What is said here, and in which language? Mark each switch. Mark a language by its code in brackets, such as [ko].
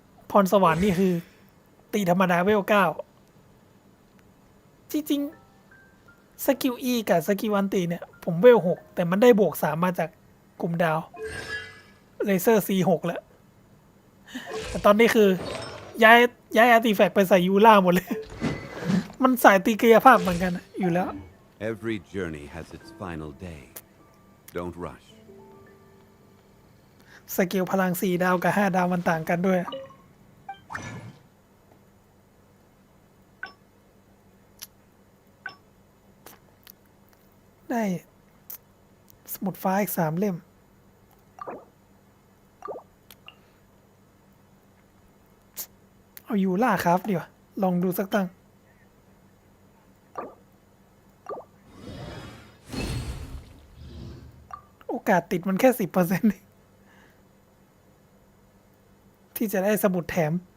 [th] พรสวรรค์นี่คือตีธรรมดาเวล9จริงๆสกิล E กับสกิลอันตีเนี่ยผมเวล6แต่มันได้บวก3มาจากกลุ่มดาวเรเซอร์ C6 แล้วแต่ตอนนี้คือย้ายอาร์ติแฟกต์ไปใส่ยูล่าหมดเลย มันสายตีกายภาพเหมือนกันอยู่แล้ว [en] Every journey has its final day. Don't rush. [th] สกิลพลัง4 ดาวกับ5 ดาวมันต่างกันด้วย ได้สมุดฟ้าอีก3 เล่ม เอายูล่าครับดีกว่าลองดูสักตั้ง โอกาสติดมันแค่ 10% ที่จะได้สมุดแถม